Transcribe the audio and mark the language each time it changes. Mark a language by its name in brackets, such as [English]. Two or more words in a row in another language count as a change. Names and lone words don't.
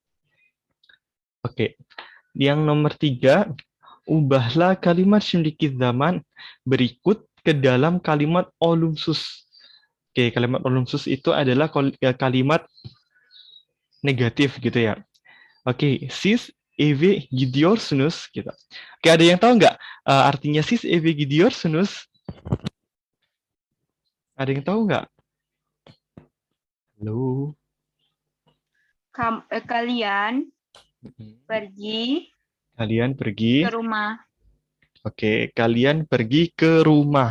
[Indonesian] Oke, yang nomor 3, ubahlah kalimat [Turkish] şimdiki zaman [Indonesian] berikut ke dalam kalimat olumsuz. Oke, kalimat olumsuz itu adalah kalimat negatif gitu ya. Oke, [Turkish] siz eve gidiyorsunuz gitu. [Indonesian] Oke, ada yang tahu nggak artinya [Turkish] siz eve gidiyorsunuz? [Indonesian] Ada yang tahu nggak? Halo. Kalian pergi Kalian pergi. ke rumah. Oke, kalian pergi ke rumah.